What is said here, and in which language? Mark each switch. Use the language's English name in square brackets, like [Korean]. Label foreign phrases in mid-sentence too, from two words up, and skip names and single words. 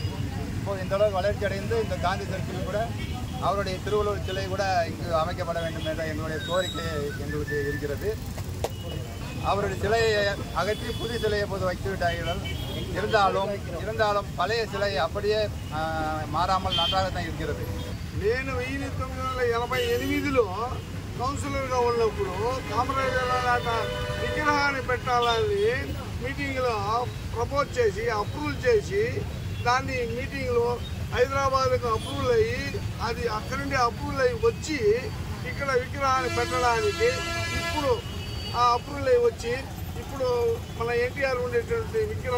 [Tamil] இப்போது இந்த அளவுக்கு வளர்ச்சி அடைந்து இந்த காந்தி சர்க்கிள் கூட அவருடைய திருவள்ளுவர் சிலை கூட இங்கு அமைக்கப்பட வேண்டும் என்ற எங்களுடைய கோரிக்கை எங்களுக்கு இருக்கிறது. அவருடைய சிலையை அகற்றி புதிய சிலையை போது வைத்துவிட்டார்கள். இருந்தாலும் பழைய சிலை அப்படியே మారాமல் నన్றாகத்தான் இருக்கிறது. [Telugu] నేను 1988లో కౌన్సిలర్గా ఉన్నప్పుడు కామరాజర్ విగ్రహాన్ని పెట్టాలని మీటింగ్లో ప్రపోజ్ చేసి అప్రూవల్ చేసి దాన్ని మీటింగ్లో హైదరాబాద్కు అప్రూవల్ అయ్యి, అది అక్కడి నుండి అప్రూవల్ అయ్యి వచ్చి ఇక్కడ విగ్రహాన్ని పెట్టడానికి ఇప్పుడు ఆ అప్రూవల్ అయ్యి వచ్చి ఇప్పుడు మన ఎన్టీఆర్ ఉండేటువంటి విగ్రహం.